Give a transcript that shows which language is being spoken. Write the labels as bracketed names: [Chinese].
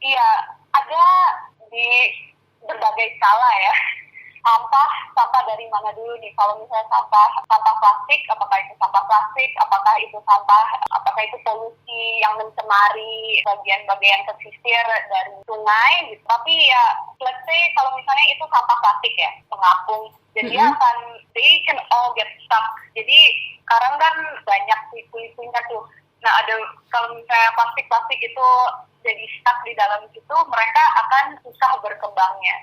[Indonesian] Iya, ada di berbagai skala ya. Sampah dari mana dulu nih? Kalau misalnya sampah plastik, apakah itu sampah plastik? Apakah itu polusi yang mencemari bagian-bagian pesisir dari sungai? Gitu. Tapi ya, [English] let's say [Indonesian] kalau misalnya itu sampah plastik ya, pengapung. Jadi [English] they can all get stuck. [Indonesian] Jadi sekarang kan banyak puing-puingnya tuh. Nah, kalau misalnya plastik itu jadi stuck di dalam situ, mereka akan susah berkembangnya.